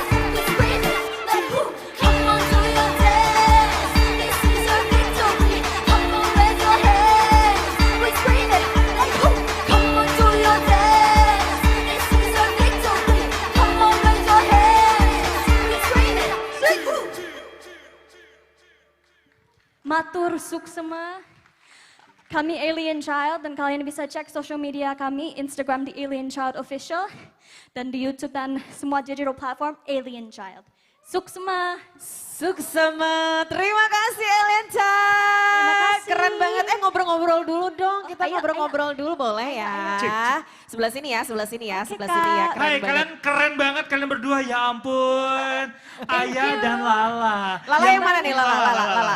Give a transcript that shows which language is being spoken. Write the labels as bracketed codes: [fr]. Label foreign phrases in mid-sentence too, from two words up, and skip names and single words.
[en] We scream it like who? Come on, do your dance. This is our victory. Come on, raise your hands. We scream it like who? Come on, do your dance. This is our victory. Come on, raise your hands. We scream it like who? [ban] Matur suksema. [id] Kami Alien Child dan kalian bisa cek [en] social media [id] kami, Instagram di Alien Child Official dan di YouTube dan semua [en] digital platform [id] Alien Child. [ban] Suksma. Suksema, [id] terima kasih Elian Cha. Terima kasih. Keren banget. Ngobrol-ngobrol dulu dong. Kita ayo, ngobrol-ngobrol dulu boleh ya. Sebelah sini ya, sebelah sini ya, Oke, sebelah sini ya. Kak. Keren Hai, banget. kalian keren banget kalian berdua, ya ampun. Ayah dan Lala. Lala yang mana nih? Lala.